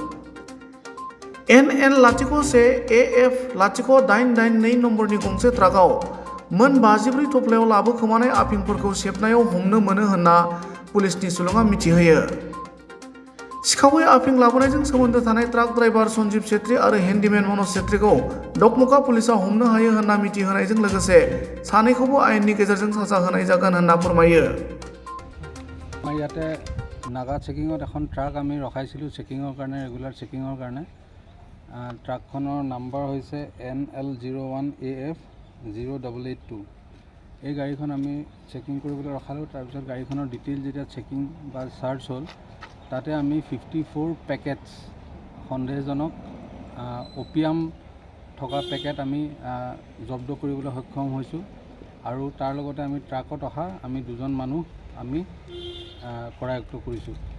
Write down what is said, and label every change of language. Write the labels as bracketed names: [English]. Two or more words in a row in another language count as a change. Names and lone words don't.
[Bodo] NN01 AF 0882 नम्बरनि गंसे ट्राकआव मोन 54 थफ्लायाव लाबोखोमानाय आफिंफोरखौ सेबनायाव हमनो मोनो होनना पुलिसनि सुलुङा मिथिहोयो। सिखावै आफिं लाबोनायजों सोमोन्दो थानाय ट्राक ड्राइभार सन्जीब छेत्री आरो हेन्डीमेन मनज छेत्रीखौ डकमका पुलिसआ हमनो हायो होनना मिथिहोनायजों लोगोसे सानैखौबो आयेननि गेजेरजों साजा होनाय जागोन होनना फोरमायो। [Assamese] আমাৰ ইয়াতে নাগা চেকিঙত এখন ট্ৰাক আমি ৰখাইছিলোঁ চেকিঙৰ কাৰণে ৰেগুলাৰ চেকিঙৰ কাৰণে ট্ৰাকখনৰ নাম্বাৰ হৈছে NL01 AF 0882 এই গাড়ীখন আমি চেকিং কৰিবলৈ ৰখালোঁ। তাৰপিছত গাড়ীখনৰ ডিটেইল যেতিয়া চেকিং বা চাৰ্চ হ'ল তাতে আমি 54 পেকেটছ সন্দেহজনক অপিয়াম থকা পেকেট আমি জব্দ কৰিবলৈ সক্ষম হৈছোঁ আৰু তাৰ লগতে আমি ট্ৰাকত অহা আমি দুজন মানুহ আমি কৰায়ত্ব কৰিছোঁ।